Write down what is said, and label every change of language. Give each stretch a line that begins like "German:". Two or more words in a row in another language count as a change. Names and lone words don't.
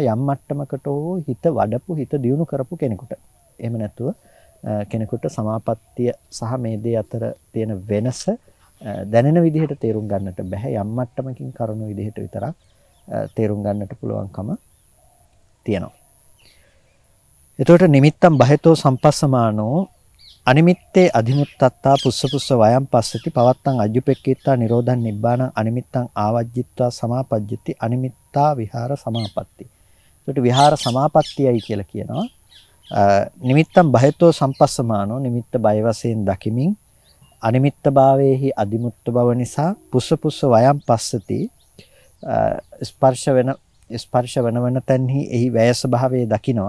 Sinhala: යම් මට්ටමකට හෝ හිත වඩපු, හිත දියුණු කරපු කෙනෙකුට. එහෙම නැතුව කෙනෙකුට සමාපත්තිය සහ මේ දේ අතර තියෙන වෙනස දැනෙන විදිහට තේරුම් ගන්නට බෑ. යම් මට්ටමකින් කරුණු විදිහට විතරක් තේරුම් ගන්නට පුළුවන්කම තියෙනවා.
Pali: එතකොට නිමිත්තම් බහෙතෝ සම්පස්සමානෝ අනිමිත්තේ අධිමුත්තත්තා පුස්ස වයම් පස්සති පවත්තං අජ්ජුපෙක්කීත්තා නිරෝධං නිබ්බාණං අනිමිත්තං ආවජ්ජිත්වා සමාපජ්ජති අනිමිත්තා විහාර සමාපatti.
Sinhala: එතකොට විහාර සමාපත්තියයි කියලා කියනවා.
Pali: නිමිත්තම් බහෙතෝ සම්පස්සමානෝ
Sinhala: නිමිත්ත බය වශයෙන් දකිමින් අනිමිත්ත භාවයේහි අදිමුත්ත බව නිසා
Pali: පුස්ස වයම් පස්සති
Sinhala: ස්පර්ශ වෙන තැන්හි එහි වැයස භාවයේ දකිනවා.